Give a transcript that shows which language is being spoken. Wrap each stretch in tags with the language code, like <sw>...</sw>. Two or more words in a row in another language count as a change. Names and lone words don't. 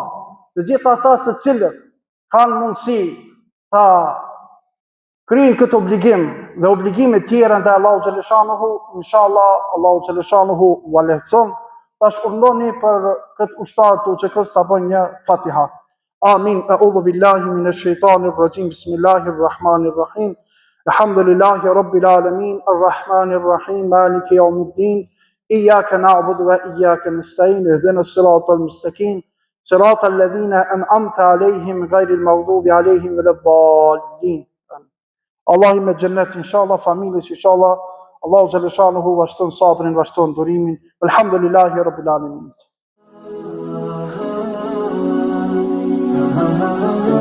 <sq>Të gjitha ata të cilët kanë mundësi ta kryejnë këtë obligim dhe obligime tjera ndaj</sq> <ar>الله جل شأنه,</ar> <sq>inshallah</sq> <ar>الله جل شأنه</ar> <sq>u lehtëson. Tash urdhoni për këtë ushtar të UÇK-s ta bëjnë një Fatiha. Amin.</sq> <ar>أعوذ بالله من الشيطان الرجيم. بسم الله الرحمن الرحيم. الحمد لله رب العالمين. الرحمن الرحيم. مالك يوم الدين. إياك نعبد وإياك نستعين. اهدنا الصراط المستقيم. صراط الذين أنعمت عليهم غير المغضوب عليهم ولا الضالين.</ar> <sq>Allahi me xhennet inshallah, familjes inshallah.</sq> <ar>الله جل شأنه</ar> <sq>vazhdon sabrin, vazhdon durimin.</sq> <ar>الحمد لله رب العالمين.</ar>